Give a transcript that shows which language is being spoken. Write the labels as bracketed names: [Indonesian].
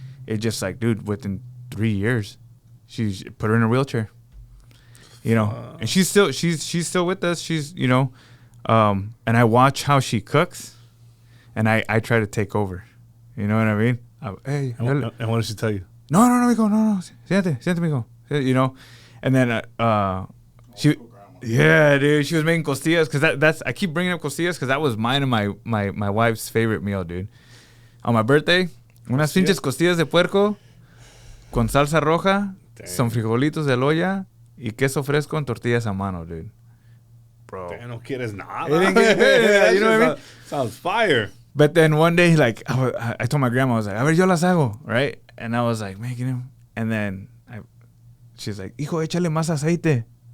[English] It just like, dude, within 3 years, she's put her in a wheelchair. You know, and she's still with us. She's, you know, and I watch how she cooks, and I try to take over. You know what I mean? Hey, And what did she tell you? [Spanish] no, mijo, no, siéntate, mijo. [English] You know, and then she, yeah, dude, she was making costillas because that's I keep bringing up costillas because that was mine and my wife's favorite meal, dude. On my birthday, [Spanish] unas pinches costillas de puerco con salsa roja, son frijolitos de olla y queso fresco en tortillas a mano, [English] dude. Bro, [Spanish] No quieres nada. [English] It ain't getting good, you know what I mean? Sounds fire. But then one day, like, I told my grandma, I was like, [Spanish] a ver, yo las hago, [English] right? And I was like, making them. And then she's like, [Spanish] hijo, échale más aceite.